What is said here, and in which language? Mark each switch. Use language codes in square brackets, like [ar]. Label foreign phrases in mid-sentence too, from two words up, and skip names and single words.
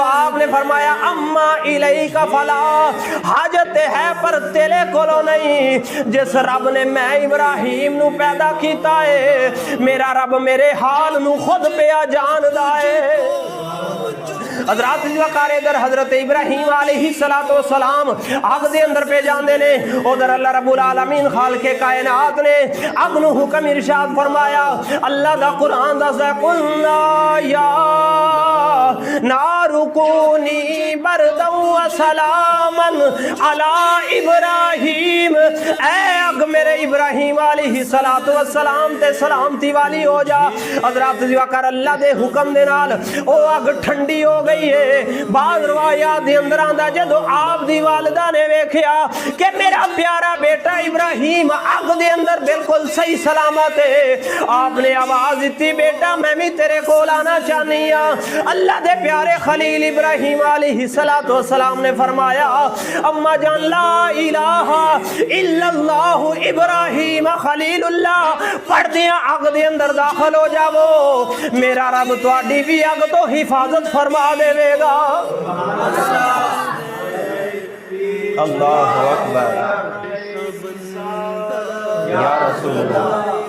[pa] آپ نے فرمایا [ar] أما إليك فلا, [pa] حاجت ہے پر تیرے کولوں نہیں. جس رب نے میں ابراہیم نوں پیدا کیتا ہے، میرا رب میرے حال نوں خود پیا جاندا ہے. حضرات وقار ادھر حضرت ابراہیم علیہ السلام آگ دے اندر پے جاندے نے. ادھر اللہ رب العالمین خالق کائنات نے اگ نوں حکم ارشاد فرمایا. اللہ دا قرآن دسدا [ar] قلنا يا نار كوني بردا وسلاما على إبراهيم, [pa] اے اگ میرے ابراہیم علیہ السلام تے سلامتی والی ہو جا. حضرات وقار اللہ دے حکم دے نال او اگ ٹھنڈی ہو گئی ہے. بعد روایات دے اندر آندا جدوں آپ دی والدہ نے ویکھیا کہ میرا پیارا بیٹا ابراہیم اگ دے اندر بالکل صحیح سلامت ہے، آپ نے آواز دی بیٹا میں بھی تیرے کول آنا چاہنی ہاں. اللہ دے پیارے خلیل ابراہیم علیہ السلام نے فرمایا اماں جان [ar] لا إله إلا الله إبراهيم خليل الله [pa] پڑھدیاں اگ دے اندر داخل ہو جاوو، میرا رب تہاڈی بھی اگ توں حفاظت فرما دے گا. [ar] الله أكبر يا رسول الله.